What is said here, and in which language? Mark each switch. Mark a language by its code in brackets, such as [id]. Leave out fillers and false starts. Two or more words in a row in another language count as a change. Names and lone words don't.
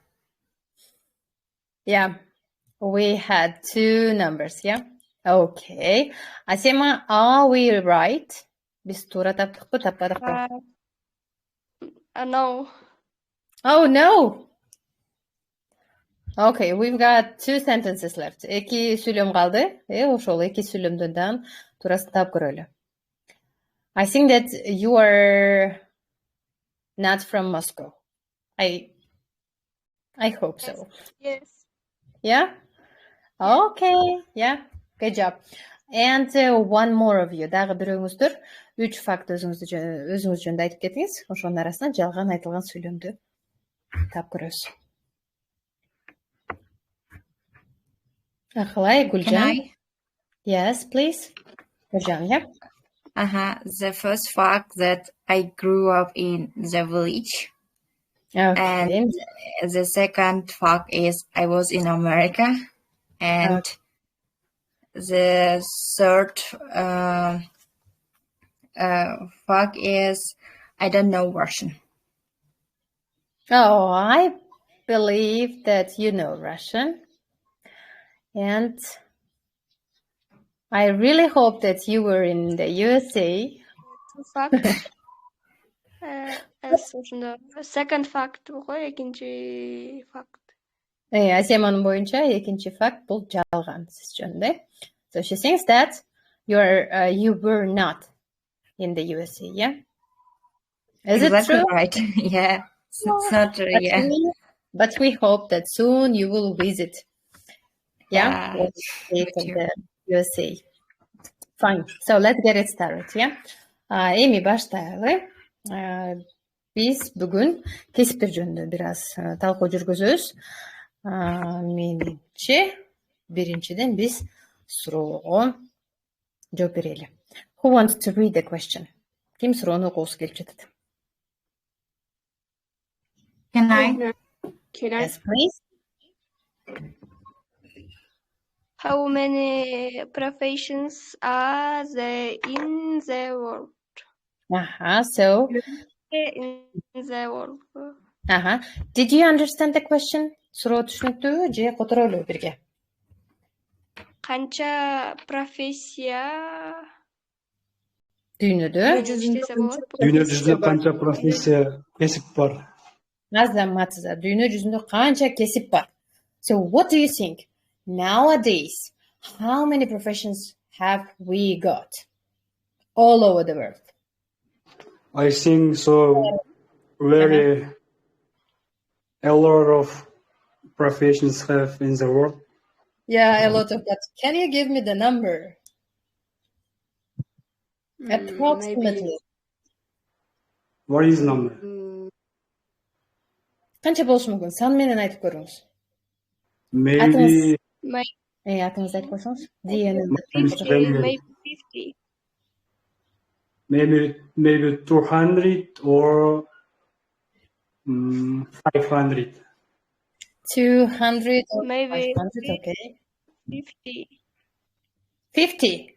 [en] Yeah, we had two numbers, yeah? Okay. Asema, are we right? [uz] Biz to'g'ri topdiqmi, topmadikmi? [en] No. Oh, no! Okay, we've got two sentences left. [ky] Эки сүйлөм калды. Ошол эки сүйлөмдөн туурасын таап көрөлү. [en] I think that you are not from Moscow. I hope so. Yes. Yeah? Okay. Yeah. Good job. And one more of you. [ky] Дагы бирөөңүздөр 3 факт өзүңүз жөнүндө айтып кетиңиз. Ошонун арасынан жалган айтылган сүйлөмдү таап көрөбүз. Акылай, Гүлжан. [en] Can I? Yes, please. Гүлжан, yeah? The first fact that I grew up in the village. Okay. And the second fact is I was in America. And the third fact is I don't know Russian. Oh, I believe that you know Russian. And I really hope that you were in the USA. Fact. Second fact ғой, [ky] экинчи fact. Асеманын боюнча экинчи факт бул жалган сиз жөнүндө. [en] So she thinks that you were not in the USA, yeah? Is exactly it true? Right. Yeah. It's not true, yeah. But we hope that soon you will visit. Yeah? The USA. Fine. So let's get it started, yeah? [ky] Эми баштайлы. Биз бүгүн кесиптер жөнүндө бир аз талкуу жүргүзөбүз. Менимче биринчиден биз суроого жооп берели. [en] Who wants to read the question? [ky] Ким суроону окуусу келип жатат? [en] Can I? Yes, please. How many professions are there in the world? So In the world. Did you understand the question? [ky] Суроо түшүнүктүүбү же которолу бирге? Канча профессия Дүйнөдө? Дүйнө жүзүндө канча профессия, кесип бар? Азаматсыздар, дүйнө жүзүндө канча кесип бар? [en] So what do you think? Nowadays, how many professions have we got all over the world? I think so very a lot of professions have in the world. Yeah, a lot of that. Can you give me the number? Approximately. What is number? [ky] Канча болушу мүмкүн? Сан менен айтып көрүңүз. [en] Maybe [ky] Атыңызды айтып койсоңуз. [en] Maybe 200 or 500. 200 or Maybe 500, okay. 50. 50?